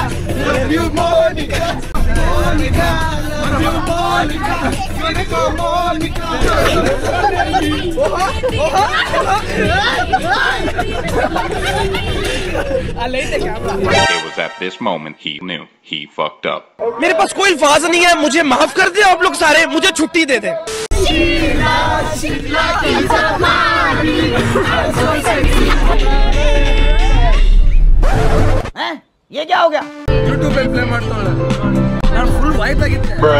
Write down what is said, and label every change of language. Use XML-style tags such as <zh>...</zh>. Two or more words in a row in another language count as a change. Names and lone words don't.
<en>Love you, Monica! Monica! Love you, Monica! Monica, Monica! It was at this moment he knew he fucked up.</en> <hi>मेरे पास कोई अल्फाज नहीं है. मुझे माफ कर दे आप लोग सारे. मुझे छुट्टी दे दे. ये क्या हो गया?</hi> <kn>YouTube पे प्ले ಮಾಡ್ತಾ ನಾನು</kn> <en>full white</en> <kn>ಆಗಿದ್ದೆ.</kn>